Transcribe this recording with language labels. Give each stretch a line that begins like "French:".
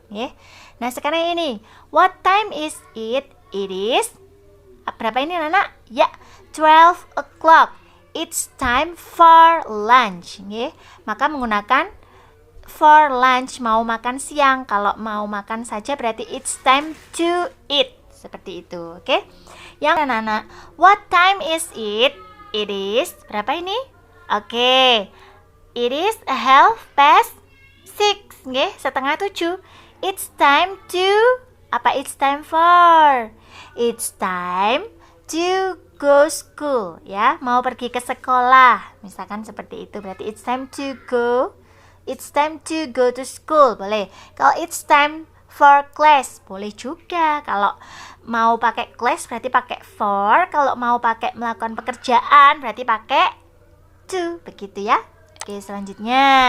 Indonesian: Ya. Nah, sekarang ini, what time is it? It is, berapa ini anak? Ya, 12 o'clock.
English: It's time for lunch. Ya.
Indonesian: Maka menggunakan for lunch, mau makan siang. Kalau mau makan saja berarti it's time to eat. Seperti itu, oke? Yang anak-anak, what time is it? It is, berapa ini?
English: Oke, it is 6:30, oke? 6:30. It's time to, apa it's time for? It's time to go school, ya?
Indonesian: Mau pergi ke sekolah, misalkan seperti itu. Berarti it's time to go.
English: It's time to go to school, boleh. Kalau it's time for class, boleh juga.
Indonesian: Kalau mau pakai class berarti pakai for. Kalau mau pakai melakukan pekerjaan berarti pakai to, begitu ya. Oke, selanjutnya.